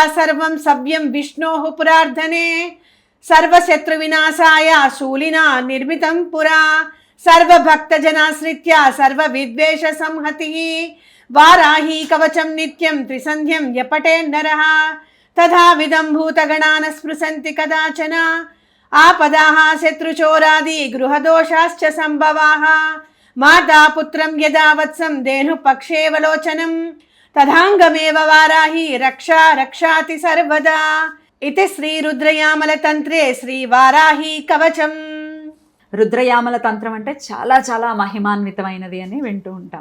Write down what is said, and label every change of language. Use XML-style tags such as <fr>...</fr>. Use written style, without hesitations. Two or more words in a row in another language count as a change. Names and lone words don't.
<sa>सर्वं सव्यं विष्णोः पुरार्धने सर्वशत्रुविनाशाय शूलिना निर्मितं पुरा सर्वभक्तजनाश्रित्या सर्वविद्वेषसंहतिः वाराही कवचं नित्यं त्रिसन्ध्यं यपठेन्नरः तथाविधं भूतगणान् स्पृशन्ति कदाचन आपदाः शत्रुचोरादि गृहदोषाश्च सम्भवाः మాతా పుత్రం యదా వత్సం దేను పక్షేవలోచనం తథాంగమేవ వారాహి రక్షా రక్షాతి సర్వదా. ఇది శ్రీ రుద్రయామల తంత్రే శ్రీ వారాహి కవచం.</sa> <te>రుద్రయామల తంత్రం అంటే చాలా చాలా మహిమాన్వితమైనది అని వింటూ ఉంటాం.</te>